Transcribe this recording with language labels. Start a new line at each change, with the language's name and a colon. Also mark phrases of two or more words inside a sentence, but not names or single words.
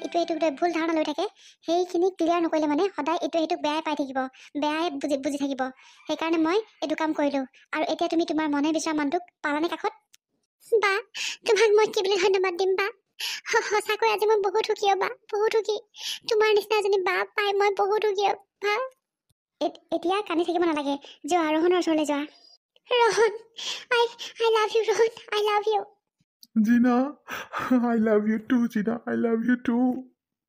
Assamese: ইটোৱে সিটোক ভুল ধাৰণা লৈ থাকে সেইখিনি ক্লিয়াৰ নকৰিলে মানে সদায় ইটোৱে সিটোক বেয়াই পাই থাকিব বেয়াই বুজি থাকিব সেইকাৰণে মই এইটো কাম কৰিলোঁ আৰু এতিয়া তুমি তোমাৰ মনে বিচৰা মানুহটোক পালানে কাষত বা তোমাক মই কি বুলি ধন্যবাদ দিম বা সঁচাকৈ আজি মই বহুত সুখী বা বহুত সুখী তোমাৰ নিচিনা এজনী বা পাই মই বহুত সুখী বা এতিয়া কান্দি থাকিব নালাগে যোৱা ৰোহনৰ ওচৰলৈ যোৱা ৰোহন
English: I love you
Assamese: ৰোহন
English: I love you Gina, I love you too, Gina. I love you too.